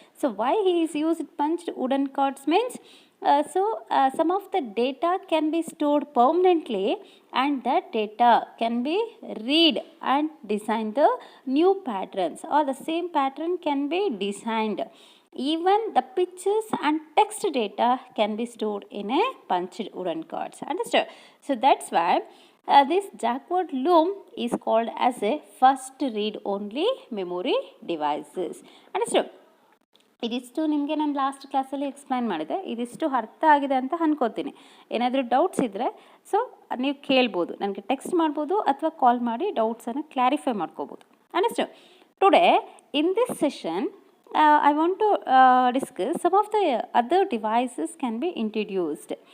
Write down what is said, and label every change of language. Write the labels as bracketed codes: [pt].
[en] So why he is used punched wooden cards means some of the data can be stored permanently and that data can be read and design the new patterns, or the same pattern can be designed. Even the pictures and text data can be stored in a punched wooden cards. Understood? So that's why this Jacquard loom is called as a first read only memory devices. Understood? [kn] ಇದಿಷ್ಟು ನಿಮಗೆ ನಾನು last ಕ್ಲಾಸಲ್ಲಿ explain ಮಾಡಿದೆ. ಇದಿಷ್ಟು ಅರ್ಥ ಆಗಿದೆ ಅಂತ ಅನ್ಕೋತೀನಿ. ಏನಾದರೂ ಡೌಟ್ಸ್ ಇದ್ದರೆ ಸೊ ನೀವು ಕೇಳ್ಬೋದು, ನನಗೆ ಟೆಕ್ಸ್ಟ್ ಮಾಡ್ಬೋದು ಅಥವಾ ಕಾಲ್ ಮಾಡಿ ಡೌಟ್ಸನ್ನು ಕ್ಲಾರಿಫೈ ಮಾಡ್ಕೋಬೋದು. [en] Understand? Today in this session I want to discuss some of the other devices can be introduced.